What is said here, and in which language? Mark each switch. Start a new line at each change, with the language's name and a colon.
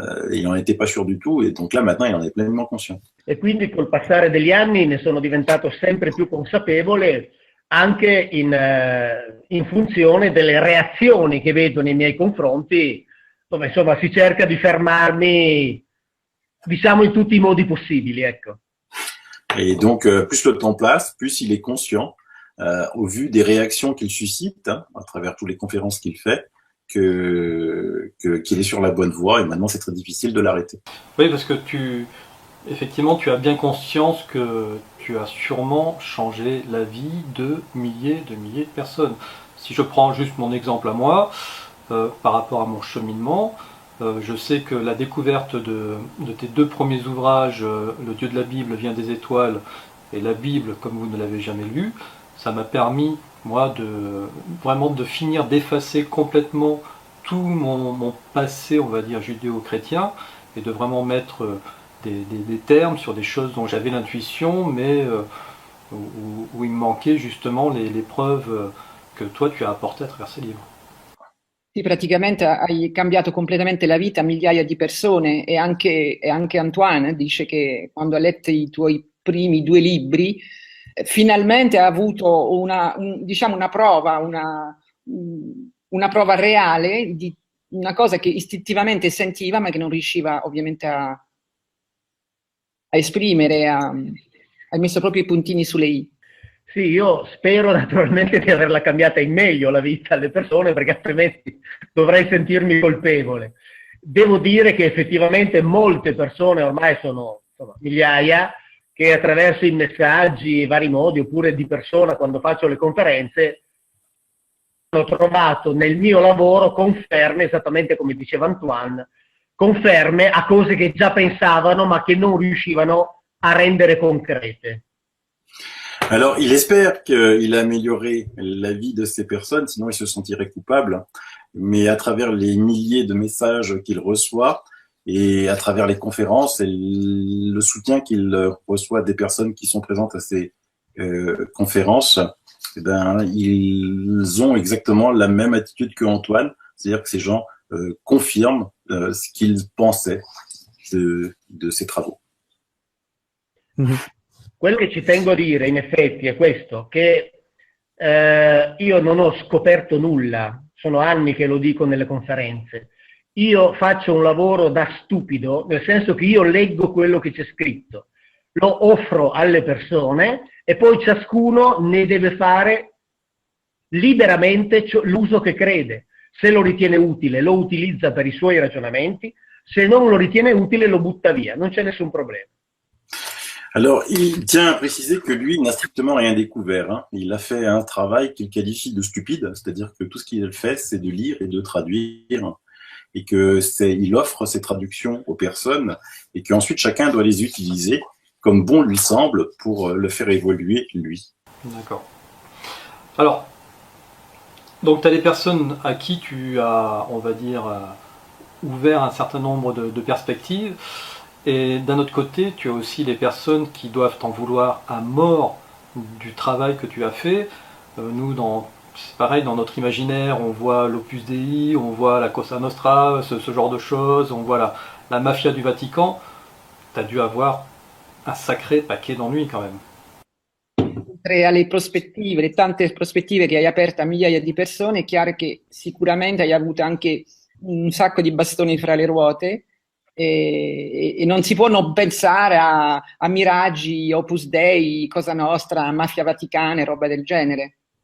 French: Il n'en était pas sûr du tout, et donc là, maintenant, il en est pleinement conscient.
Italian: E quindi col passare degli anni ne sono diventato sempre più consapevole, anche in funzione delle reazioni che vedo nei miei confronti, dove insomma si cerca di fermarmi, diciamo, in tutti i modi possibili, ecco.
French: Et donc, plus le temps passe, plus il est conscient, au vu des réactions qu'il suscite, à travers toutes les conférences qu'il fait, qu'il est sur la bonne voie, et maintenant c'est très difficile de l'arrêter. Oui, parce que effectivement, tu as bien conscience que tu as sûrement changé la vie de milliers de personnes. Si je prends juste mon exemple à moi, par rapport à mon cheminement, je sais que la découverte de tes 2 premiers ouvrages, Le Dieu de la Bible vient des étoiles, et la Bible comme vous ne l'avez jamais lu, ça m'a permis moi, vraiment de finir d'effacer complètement tout mon passé, on va dire, judéo-chrétien, et de vraiment mettre des termes sur des choses dont j'avais l'intuition, mais où il me manquait justement les preuves que toi tu as apportées à travers ces livres.
Italian: Sì, praticamente hai cambiato completamente la vita a migliaia di persone e anche Antoine dice che quando ha letto i tuoi primi 2 libri finalmente ha avuto diciamo una prova, una prova reale di una cosa che istintivamente sentiva ma che non riusciva ovviamente a esprimere, hai messo proprio i puntini sulle i. Sì, io spero naturalmente di averla cambiata in meglio la vita alle persone, perché altrimenti dovrei sentirmi colpevole. Devo dire che effettivamente molte persone, ormai sono insomma, migliaia, che attraverso i messaggi, vari modi, oppure di persona quando faccio le conferenze, ho trovato nel mio lavoro conferme, esattamente come diceva Antoine, conferme a cose che già pensavano ma che non riuscivano a rendere concrete.
French: Alors, il espère qu'il a amélioré la vie de ces personnes, sinon il se sentirait coupable. Mais à travers les milliers de messages qu'il reçoit et à travers les conférences et le soutien qu'il reçoit des personnes qui sont présentes à ces conférences, eh ben, ils ont exactement la même attitude que Antoine, c'est-à-dire que ces gens confirment ce qu'ils pensaient de ces travaux.
Italian: Quello che ci tengo a dire in effetti è questo, che io non ho scoperto nulla, sono anni che lo dico nelle conferenze, io faccio un lavoro da stupido, nel senso che io leggo quello che c'è scritto, lo offro alle persone e poi ciascuno ne deve fare liberamente l'uso che crede. Se lo ritiene utile lo utilizza per i suoi ragionamenti, se non lo ritiene utile lo butta via, non c'è nessun problema.
French: Alors, il tient à préciser que lui n'a strictement rien découvert. Hein. Il a fait un travail qu'il qualifie de stupide, c'est-à-dire que tout ce qu'il fait, c'est de lire et de traduire, et que il offre ces traductions aux personnes, et qu'ensuite chacun doit les utiliser comme bon lui semble pour le faire évoluer lui. D'accord. Alors, donc tu as des personnes à qui tu as, on va dire, ouvert un certain nombre de perspectives. Et d'un autre côté, tu as aussi les personnes qui doivent t'en vouloir à mort du travail que tu as fait. Nous, c'est pareil, dans notre imaginaire, on voit l'Opus Dei, on voit la Cosa Nostra, ce genre de choses, on voit la mafia du Vatican. Tu as dû avoir un sacré paquet d'ennuis quand même.
Italian: Oltre alle prospettive, le tante prospettive che hai aperto a migliaia di persone, è chiaro che sicuramente hai avuto anche un sacco di bastoni fra le ruote. E non si può non pensare a miraggi, Opus Dei, Cosa Nostra, Mafia Vaticana e roba del genere.